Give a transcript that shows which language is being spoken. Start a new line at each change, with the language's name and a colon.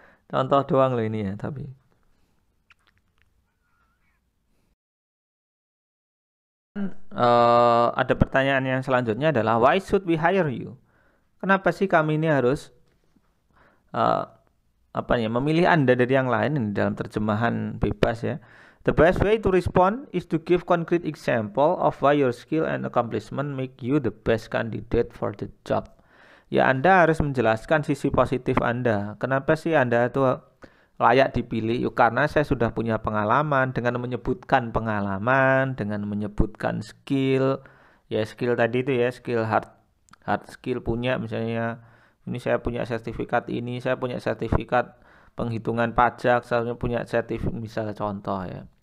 Indonesian: Contoh doang loh ini ya, tapi ada pertanyaan yang selanjutnya adalah
English: why should we hire you?
Indonesian: Kenapa sih kami ini harus memilih Anda dari yang lain ini dalam terjemahan bebas ya.
English: The best way to respond is to give concrete example of why your skill and accomplishment make you the best candidate for the job.
Indonesian: Ya Anda harus menjelaskan sisi positif Anda. Kenapa sih Anda itu layak dipilih? Yuk karena saya sudah punya pengalaman, dengan menyebutkan pengalaman, dengan menyebutkan skill. Ya skill tadi itu ya, skill hard skill punya misalnya ini saya punya sertifikat ini, saya punya sertifikat penghitungan pajak, saya punya sertifikat misalnya contoh ya.